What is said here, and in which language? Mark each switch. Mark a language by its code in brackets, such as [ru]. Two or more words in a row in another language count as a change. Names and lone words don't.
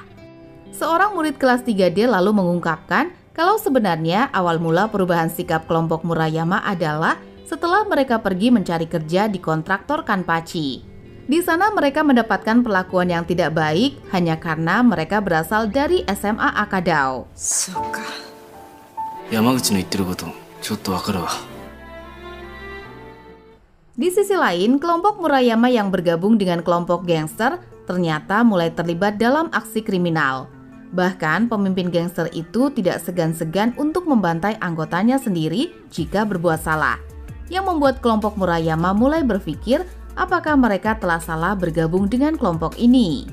[id] Seorang murid kelas 3D lalu mengungkapkan kalau sebenarnya awal mula perubahan sikap kelompok Murayama adalah setelah mereka pergi mencari kerja di kontraktor Kanpachi. Di sana mereka mendapatkan perlakuan yang tidak baik hanya karena mereka berasal dari SMA Akadao. [ja] 山口の言ってることちょっとわかるわ. [id] Di sisi lain, kelompok Murayama yang bergabung dengan kelompok gangster ternyata mulai terlibat dalam aksi kriminal. Bahkan pemimpin gangster itu tidak segan-segan untuk membantai anggotanya sendiri jika berbuat salah, yang membuat kelompok Murayama mulai berpikir apakah mereka telah salah bergabung dengan kelompok ini.